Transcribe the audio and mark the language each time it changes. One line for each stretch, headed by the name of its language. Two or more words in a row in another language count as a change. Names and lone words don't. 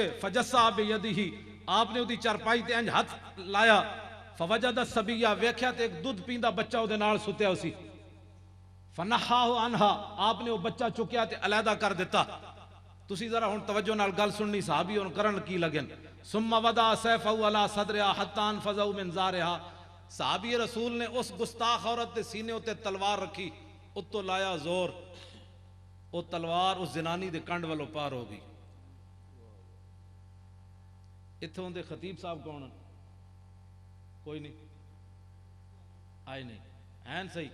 Arabic: فجسه بيده,
Punjabi: ਆਪਨੇ ਉਦੀ ਚਾਰਪਾਈ ਤੇ ਇੰਜ ਹੱਥ ਲਾਇਆ।
Arabic: فوجد صبيا,
Punjabi: ਵੇਖਿਆ ਤੇ ਏਕ ਦੁੱਧ ਪੀਂਦਾ ਬੱਚਾ ਉਦੇ ਨਾਲ ਸੁੱਤਿਆ ਉਸੀ।
Arabic: فنحاه عنها,
Punjabi: ਆਪਨੇ ਵੋ ਬੱਚਾ ਚੁੱਕਿਆ ਤੇ ਅਲਹਿਦਾ ਕਰ ਦਿੱਤਾ। ਤੁਸੀ ਜਰਾ ਹੁਣ ਤਵੱਜੋ ਨਾਲ ਗੱਲ ਸੁਣਨੀ, ਸਹਾਬੀ ਹੁਣ ਕਰਨ ਕੀ ਲਗਨ।
Arabic: ثم وضع سيفه على صدرها حتى أنفذه من ظهرها,
Punjabi: ਸਹਾਬੀ ਰਸੂਲ ਨੇ ਉਸ ਗੁਸਤਾਖ਼ ਔਰਤ ਦੇ ਸੀਨੇ ਉੱਤੇ ਤਲਵਾਰ ਰੱਖੀ, ਉੱਤੋ ਲਾਇਆ ਜ਼ੋਰ, ਵੋ ਤਲਵਾਰ ਉਸ ਜ਼ਨਾਨੀ ਦੇ ਕੰਡ ਵਾਲੋਂ ਪਾਰ ਹੋ ਗਈ। ਇੱਥੋਂ ਦੇ ਖ਼ਤੀਬ ਸਾਹਬ ਕੌਣ?
Urdu: کوئی نہیں آئے، نہیں ہیں صحیح.